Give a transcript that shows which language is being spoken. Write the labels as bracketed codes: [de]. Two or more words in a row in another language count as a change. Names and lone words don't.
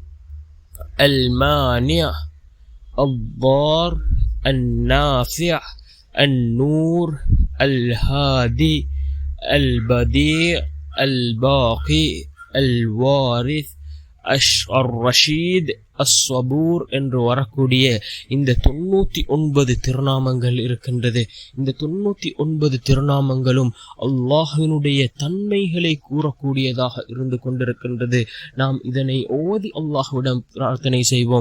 [ar] المانع الضار النافع النور الهادي البديع الباقي الوارث [ta] الرஷீத் அஸ்ஸபூர் என்று வரக்கூடிய இந்த 99 திருநாமங்கள் இருக்கின்றது. இந்த 99 திருநாமங்களும் அல்லாஹ்வினுடைய தன்மைகளை கூறக்கூடியதாக இருந்து கொண்டிருக்கின்றது. நாம் இதனை ஓதி அல்லாஹ்விடம் பிரார்த்தனை செய்வோம்.